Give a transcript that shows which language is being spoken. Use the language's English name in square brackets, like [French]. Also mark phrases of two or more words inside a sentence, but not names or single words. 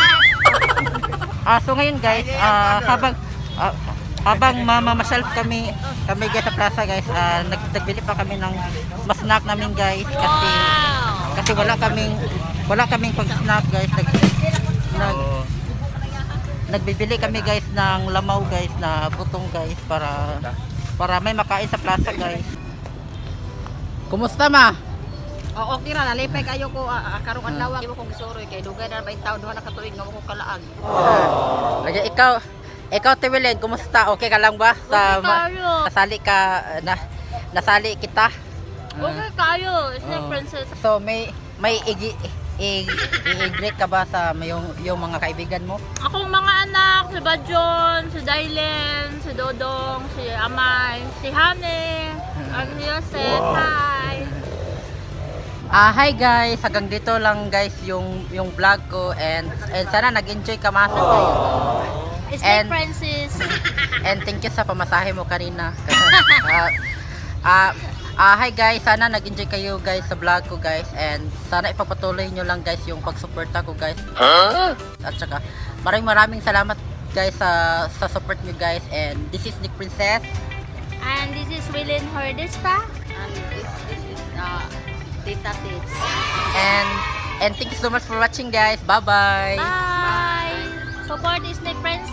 [Filipino] So ngayon, guys, habang mamamasyal kami, guys, sa plaza, guys, nagbili pa kami ng snack namin, guys, kasi wala kaming pag-snack, guys. Nagbibili kami, guys, ng lamaw, guys, na butong, guys, para may makain sa plaza, guys. Kumusta, ma? [Cebuano] Okay ra, nalipay kayo ko karong adlaw. Imo kong gisuroy kay dugay na 20 taon duha na katuig nga ko kalaag. Lagi ikaw Tiwilin, kumusta? [Filipino] Okay ka lang ba? Nasali kita. [Cebuano] Okay kayo, Snake Princess. [Filipino] So may i-greet ka ba sa yung mga kaibigan mo? [Cebuano] Akong mga anak, si Bajon, si Dylan, si Dodong, si Amay, si Hane, ang Yosef, hi! [Filipino] Hi guys, hanggang dito lang, guys, yung vlog ko, and sana nag-enjoy ka, masa kayo. Snake Princess. [English] And thank you [Filipino] sa pamasahe mo kanina. Hi guys, sana nag-enjoy kayo, guys, sa vlog ko, guys, and sana ipagpatuloy nyo lang, guys, yung pagsuporta ko, guys. At saka maraming salamat, guys, sa support nyo, guys. [English] And this is Nick Princess, and this is Wilin Hordesta, and this is Tita Tits. And thank you so much for watching guys. Bye-bye. Bye! Support Disney Friends!